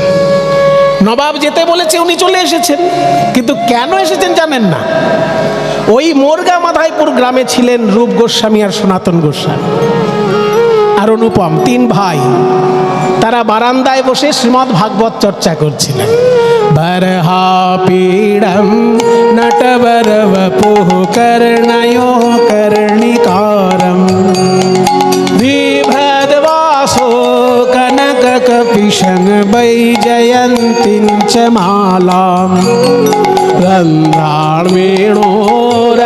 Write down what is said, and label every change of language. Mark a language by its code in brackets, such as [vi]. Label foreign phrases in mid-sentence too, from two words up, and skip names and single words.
[bn] নবাব যেতে বলেছে, উনি চলে এসেছেন, কিন্তু কেন এসেছেন জানেন না। ওই মুরগা মাধাইপুর গ্রামে ছিলেন রূপ গোস্বামী আর সনাতন গোস্বামী আর অনুপম, তিন ভাই। তারা বারান্দায় বসে শ্রীমদ্ ভাগবত চর্চা করছিলেন। [sa] বরহা পীড়ম নটবর বপুঃ কর্ণयो কর্ণিকারম বিভ্রদবাসো কনক কপিশং বৈজয়ন্তীং চ মালাম গন্ধার্মেণো